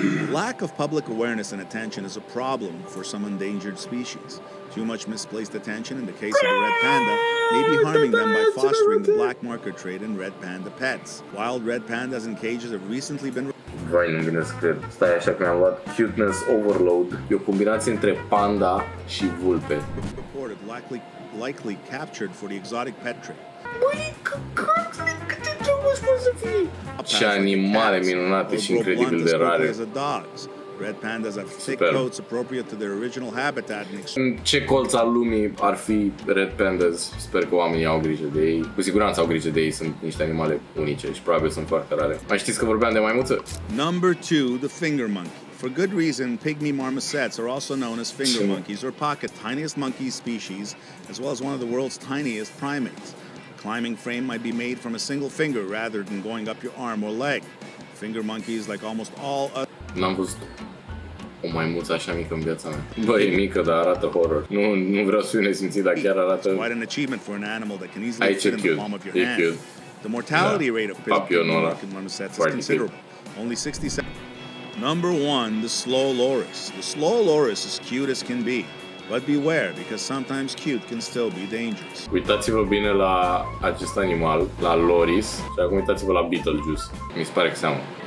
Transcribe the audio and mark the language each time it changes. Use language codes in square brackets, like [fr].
[en] Lack of public awareness and attention is a problem for some endangered species. Too much misplaced attention in the case of the red panda may be harming them by fostering the black market trade in red panda pets. Wild red pandas in cages have recently been [ro] Vai, nu vine să cred. Stai așa că mi-am luat [en] cuteness overload. [ro] E o combinație între panda și vulpe. [en] reported likely captured for the exotic pet trade. [ro] Ce animale minunate și incredibil de rare. [en] Red pandas have thick coats appropriate to their original habitat and [ro] În ce colț al lumii ar fi [en] red pandas? [ro] Sper că oamenii au grijă de ei. Cu siguranță au grijă de ei, sunt niște animale unice și probabil sunt foarte rare. Mai știți că vorbeam de maimuță? [en] Number 2, the finger monkey. For good reason, pygmy marmosets are also known as finger monkeys or pocket, tiniest monkey species, as well as one of the world's tiniest primates. The climbing frame might be made from a single finger rather than going up your arm or leg. Finger monkeys, like almost all other... [ro] N-am văzut o maimuță așa mică în viața mea. Bă, e mică, dar arată horror. Nu vreau să fiu nesimțit, dar chiar arată... [en] Quite an achievement for an animal that can easily fit in the palm of your hand. Cute. The mortality rate of pygmy marmosets is considerable. Only 67. Number 1, the slow loris. The slow loris is cute as can be, but beware because sometimes cute can still be dangerous. [ro] Uitați-vă bine la acest animal, la loris, și acum uitați-vă la Beetlejuice. Mi se pare că seamănă.